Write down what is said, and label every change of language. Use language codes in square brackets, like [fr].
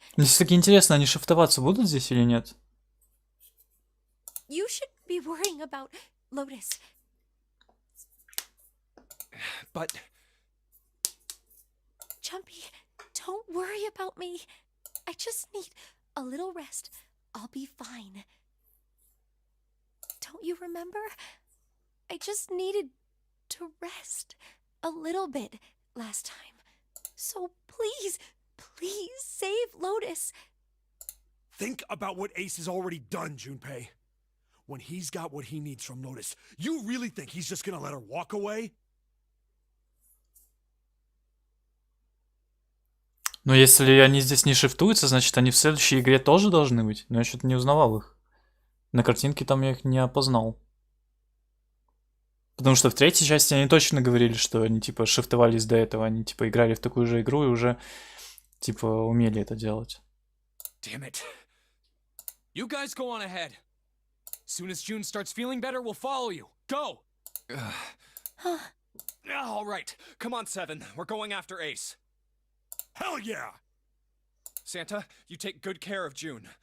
[ru] Мне все-таки интересно, они шифтоваться будут здесь или нет? [en] You should be worrying about Lotus. But... Jumpy, don't worry about me. I just need a little rest. I'll be fine. Don't you remember? I just needed to rest a little bit last time. So please, please save Lotus. Think about what Ace has already done, Junpei. When he's got what he needs from Lotus, you really think he's just gonna let her walk away? [ru] Но если они здесь не шифтуются, значит они в следующей игре тоже должны быть. Но я что-то не узнавал их. На картинке там я их не опознал. Потому что в третьей части они точно говорили, что они типа шифтовались до этого. Они типа играли в такую же игру и уже типа умели это делать. [en] Damn it. You guys go on ahead. Soon as June starts feeling better, we'll follow you. Go! All right. Come on, Seven. We're going after Ace. Hell yeah! Santa, you take good care of June.